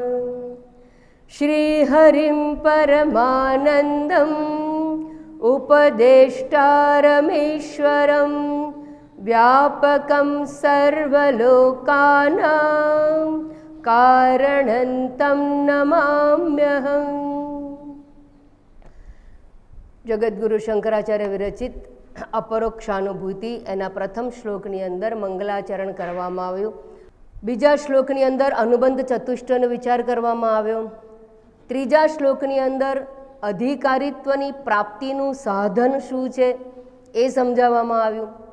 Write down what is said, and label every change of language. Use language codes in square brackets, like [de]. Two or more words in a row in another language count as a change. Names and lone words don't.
[sa] श्रीहरिं परमानन्दम् उपदेष्टारमीश्वरं व्यापकं सर्वलोकानां कारणं तं नमाम्यहम्। [gu] જગદગુરુ શંકરાચાર્ય વિરચિત અપરોક્ષાનુભૂતિ એના પ્રથમ શ્લોકની અંદર મંગલાચરણ કરવામાં આવ્યું. બીજા શ્લોકની અંદર અનુબંધ ચતુષ્ટયનો વિચાર કરવામાં આવ્યો. ત્રીજા શ્લોકની અંદર અધિકારીત્વની પ્રાપ્તિનું સાધન શું છે એ સમજાવવામાં આવ્યું.